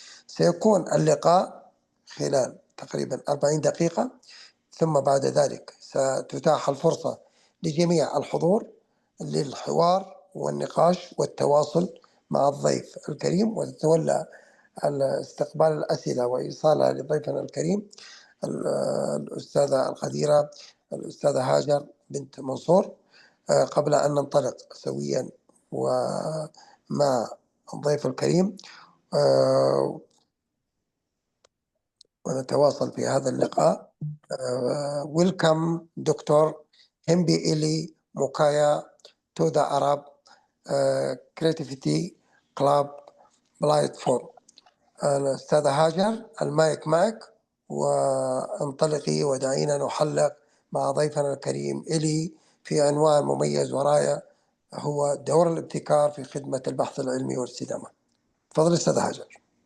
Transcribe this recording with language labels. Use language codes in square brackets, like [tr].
[ar] سيكون اللقاء خلال تقريبا 40 دقيقة، ثم بعد ذلك ستتاح الفرصة لجميع الحضور للحوار والنقاش والتواصل مع الضيف الكريم، وتتولى استقبال الأسئلة وإيصالها لضيفنا الكريم الأستاذة القديرة الأستاذة هاجر بنت منصور. قبل أن ننطلق سويا ومع الضيف الكريم ونتواصل في هذا اللقاء، [en] welcome Dr. هيمبي إيلي موكايا to the Arab Creativity Club Platform. [ar] الأستاذة هاجر، المايك معك، وانطلقي ودعينا نحلق مع ضيفنا الكريم إيلي في عنوان مميز وراية، هو دور الابتكار في خدمة البحث العلمي والاستدامة. تفضل أستاذ هاجر.